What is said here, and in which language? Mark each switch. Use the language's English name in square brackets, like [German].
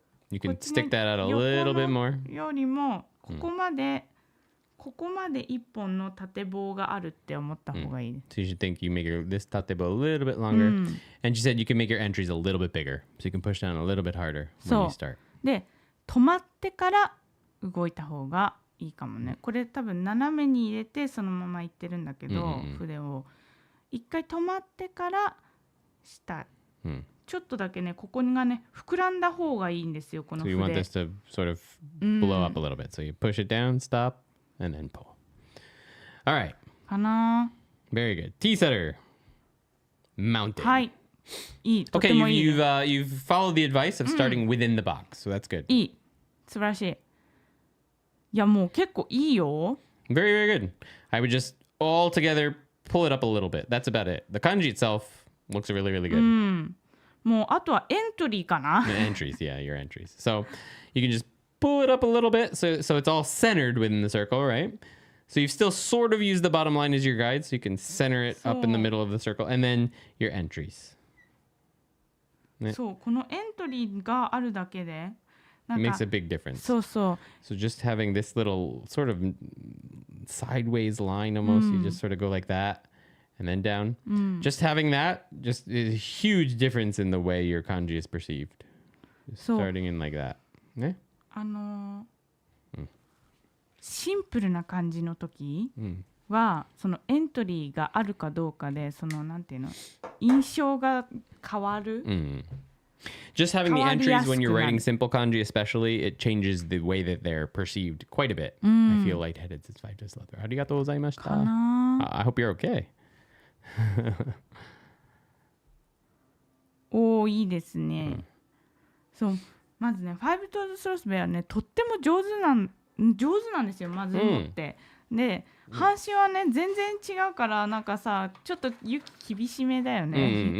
[English] You can stick that out a little bit more. [Japanese] よりもここまで一本の縦棒があるって思った方がいい。 [English] So you should think you make this tatebo a little bit longer. And she said you can make your entries a little bit bigger. So you can push down a little bit harder when you start. [Japanese] で、止まってから動いた方がいいかもね。これ多分斜めに入れてそのままいってるんだけど、筆を一回止まってからしたい。ちょっとだけね、ここがね、膨らんだ方がいいんですよ、この筆。 [English] So you want this to sort of blow up a little bit. So you push it down, stop, and then pull. All right. [Japanese] かな。 [English] Very good. T-setter. Mounted. [Japanese] はい。いい。とて [English] Okay, [Japanese] もいい。 [English] you've followed the advice of starting within the box, so that's good. [Japanese] いい。素晴らしい。いや、もう結構いいよ。 [English] Very, very good. I would just all together pull it up a little bit. That's about it. The kanji itself looks really, really good. [Japanese] もうあとはエントリーかな。 [English] Entries, yeah, your entries. So you can just pull it up a little bit so it's all centered within the circle, right? So you've still sort of used the bottom line as your guide, so you can center it up in the middle of the circle, and then your entries. [Japanese] そう、このエントリーがあるだけで、 [English] It makes a big difference. [Japanese] そうそう。 [English] So just having this little sort of sideways line almost, you just sort of go like that. And then down. Just having that just is a huge difference in the way your kanji is perceived. Just starting in like that. [Japanese] ね。シンプルな感じの時は、そのエントリーがあるかどうかで、そのなんていうの、印象が変わる。 [English] Just having the entries when you're writing simple kanji, especially, it changes the way that they're perceived quite a bit. I feel lightheaded since 5 just left there. [Japanese] ありがとうございました。 [English] I hope you're okay. [Japanese] いいですね。そう、まずね、ファイブトーズスロスベはね、とっても上手なんですよ、まず持って。で半紙はね全然違うからなんかさちょっと雪厳しめだよね、